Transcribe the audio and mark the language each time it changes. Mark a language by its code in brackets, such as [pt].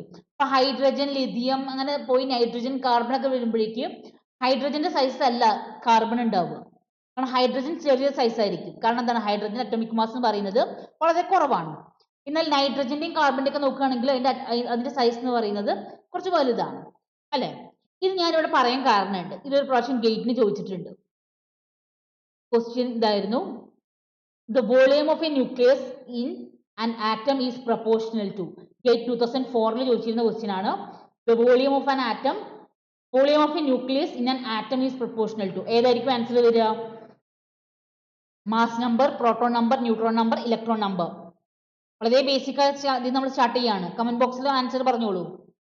[ml] ഇപ്പൊ hydrogen, lithium അങ്ങനെ പോയി നൈട്രജൻ, കാർബൺ ഒക്കെ വരുമ്പോഴേക്ക് ഹൈഡ്രജന്റെ സൈസ് അല്ല കാർബൺ ഉണ്ടാവുക. കാരണം ഹൈഡ്രജൻ ചെറിയ സൈസ് ആയിരിക്കും. കാരണം എന്താണ്? ഹൈഡ്രജൻ അറ്റോമിക് മാസ് എന്ന് പറയുന്നത് വളരെ കുറവാണ്. എന്നാൽ നൈട്രജന്റെയും കാർബണിന്റെ ഒക്കെ നോക്കുകയാണെങ്കിൽ അതിന്റെ സൈസ് എന്ന് പറയുന്നത് കുറച്ച് വലുതാണ് അല്ലെ? ഇത് ഞാനിവിടെ പറയാൻ കാരണമുണ്ട്. ഇതൊരു പ്രാവശ്യം ഗേറ്റിന് ചോദിച്ചിട്ടുണ്ട്. ക്വസ്റ്റ്യൻ ഇതായിരുന്നു, [en] the volume of a nucleus in an atom is proportional to. [ml] Gate 2004 ചോദിച്ചിരുന്ന question ആണ്. [en] The volume of an atom volume of a nucleus in an atom is proportional to [ml] ഏതായിരിക്കും ആൻസർ വരിക? Mass number, proton number, neutron number, electron number. വളരെ basic ആയി നമ്മൾ start ചെയ്യാണ്. Comment ബോക്സിൽ answer പറഞ്ഞോളൂ.